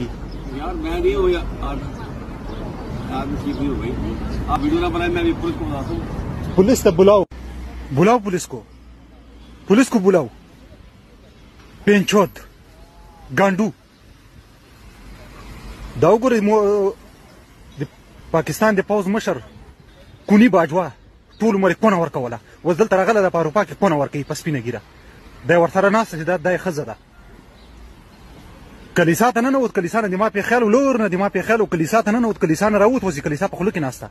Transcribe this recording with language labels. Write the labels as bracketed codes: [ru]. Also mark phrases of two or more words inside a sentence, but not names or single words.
[hi] यार मैं नहीं हूँ यार, ठीक नहीं हूँ भाई। आप वीडियो ना बनाए, मैं अभी पुलिस को बताता हूँ। पुलिस तब बुलाओ, बुलाओ पुलिस को बुलाओ। पेंचोद गांडू दाउगुर [ps] पाकिस्तान د پوز مشر کونی باجوا ټول عمر کونه ورکوله، اوس دلته راغله د په اروپا کې کونه ورکوي په سپینه ګیره. دی ورسره ناسته چې دا یې ښځه ده. کلیسا ته ننوت، کلیسا نه د ما پېښیال و، لور نه د ما پېښیال و، کلیسا ته ننوت، کلیسا نه راووت، اوس د کلیسا په خوله کې ناسته.